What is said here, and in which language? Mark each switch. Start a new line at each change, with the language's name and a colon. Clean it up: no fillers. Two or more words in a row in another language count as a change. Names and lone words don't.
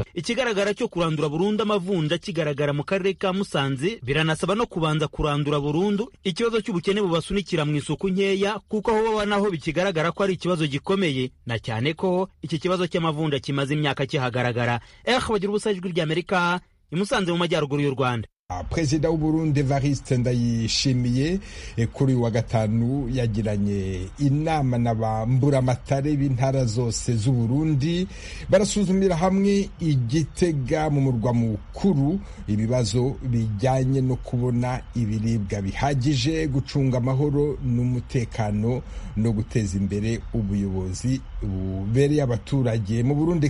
Kinyarwanda: Ikigaragara cyo kurandura burundu amavunja kigaragara mu karere ka Musanze, biranasaba no kubanza kurandura burundu ikibazo cy'ubukene bubasunikira mu isuku nkeya, kuko aho baba naho bikigaragara ko ari ikibazo gikomeye, na cyane ko iki kibazo cy'amavunja kimaze imyaka kihagaragara. Bagira ubusa ijwi rya Amerika i Musanze mu majyaruguru y'u Rwanda. Perezida w'Uburundi Evariste Ndayishimiye kuri wa gatanu yagiranye inama n'abamburamatare b'intara zose z'Uburundi, barasuzumira hamwe Igitega mu murwa mukuru ibibazo bijyanye no kubona ibiribwa bihagije, gucunga amahoro n'umutekano no guteza imbere ubuyobozi bubereye abaturage mu Burundi.